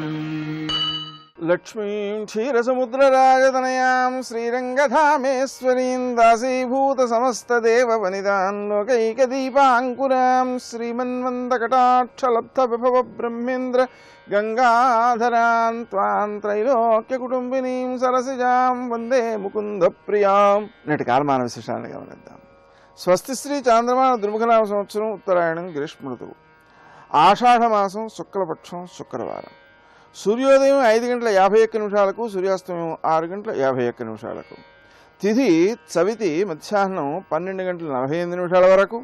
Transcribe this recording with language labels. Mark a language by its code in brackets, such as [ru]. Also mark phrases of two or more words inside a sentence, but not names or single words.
[sa] लक्ष्मीं क्षीरसमुद्रराजतनयां श्रीरङ्गधामेश्वरीं दासीभूतसमस्तदेववनितां लोकैकदीपाङ्कुरां श्रीमन्वन्दकटाक्षलब्धविभवब्रह्मेन्द्र गंगाधरां त्वां त्रैलोक्यकुटुम्बिनीं सरसिजां वंदे मुकुन्दप्रियां। [te] నేటి కాలమాన విశేషాలను గమనిద్దాం. స్వస్తి శ్రీ చాంద్రమాన దుర్ముఖనామ సంవత్సరం ఉత్తరాయణం గ్రీష్మ ఋతువు ఆషాఢమాసం శుక్లపక్షం శుక్రవారం. సూర్యోదయం 5:51 సూర్యాస్తమయం 6:51. తిథి చవితి మధ్యాహ్నం 12:48 వరకు.